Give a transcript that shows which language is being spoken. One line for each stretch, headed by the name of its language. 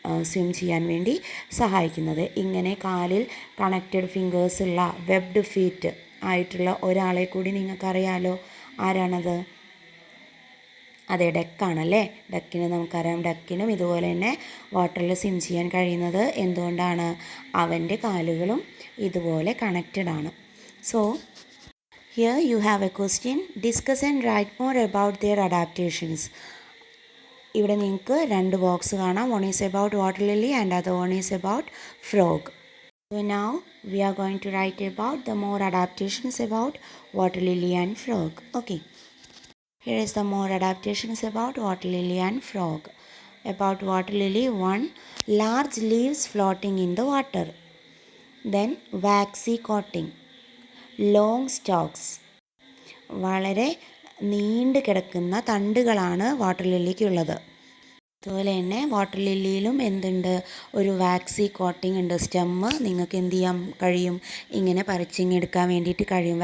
Malayalam: Swim ചെയ്യാൻ വേണ്ടി സഹായിക്കുന്നത്. ഇങ്ങനെ കാലിൽ കണക്റ്റഡ് ഫിംഗേഴ്സുള്ള വെബ്ഡ് ഫീറ്റ് ആയിട്ടുള്ള ഒരാളെ കൂടി നിങ്ങൾക്കറിയാലോ. ആരാണത്? അതെ, ഡക്കാണല്ലേ. ഡക്കിന് നമുക്കറിയാം. ഡക്കിനും ഇതുപോലെ തന്നെ വാട്ടറിൽ സ്വിം ചെയ്യാൻ കഴിയുന്നത് എന്തുകൊണ്ടാണ്? അവൻ്റെ കാലുകളും ഇതുപോലെ കണക്റ്റഡ് ആണ്.
English: So here you have a question. Discuss and write more about their adaptations.
Malayalam: ഇവിടെ നിങ്ങൾക്ക് 2 ബോക്സ് കാണാം.
English: One is about water lily and other one is about frog. So now we are going to write about the more adaptations about water lily and frog. Okay. Here is the more adaptations about water lily and frog. About water lily, 1. Large leaves floating in the water. Then waxy coating.
Malayalam: Long Stokes, വളരെ നീണ്ടു കിടക്കുന്ന തണ്ടുകളാണ് water ലില്ലിക്കുള്ളത്. അതുപോലെ തന്നെ water ലില്ലിയിലും എന്തുണ്ട്? ഒരു waxy coating ഉണ്ട്. Stem നിങ്ങൾക്ക് എന്ത് ചെയ്യാൻ കഴിയും? ഇങ്ങനെ പറിച്ചിങ്ങെടുക്കാൻ വേണ്ടിയിട്ട് കഴിയും.